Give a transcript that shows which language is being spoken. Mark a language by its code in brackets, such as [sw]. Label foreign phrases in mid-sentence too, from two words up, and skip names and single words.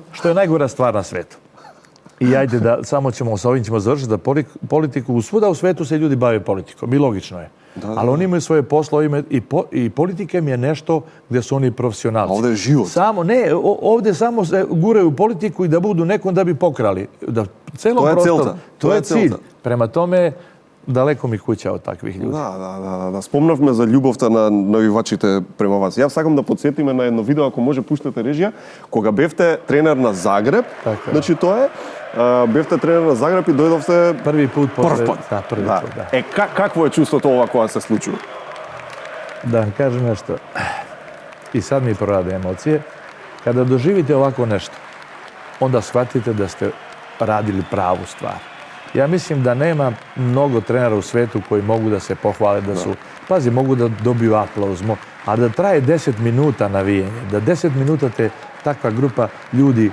[sr] Što je najgora stvar na svetu. I ajde da samo sa ovim ćemo završiti, da politiku svuda u svetu se ljudi bave politikom. I logično je. Ali oni imaju svoje poslove i politika im je nešto gdje su oni profesionalci. Ovdje je život. Ovdje samo se guraju u politiku i da budu nekom da bi pokrali. To je cilj. Prema tome, [mk] далеко ми куќа од таквих луѓе. Да. Спомнавме за љубовта на навивачите према вас. Јас сакам да потсетиме на едно видео, ако може пуштате режија, кога бевте тренер на Загреб. Значи тоа е, бевте тренер на Загреб и дојдовте први пат. Да, први пат. Какво е чувството ова кога се случува? Да кажем нешто. [sr] И сад ми прораде емоcije. Kada doživite ovako nešto, onda shvatite da ste radili pravu stvar. Ja mislim da nema mnogo trenera u svetu koji mogu da se pohvale da su... Pazi, mogu da dobiju aplauz, ali da traje 10 minuta navijenje, da 10 minuta te takva grupa ljudi...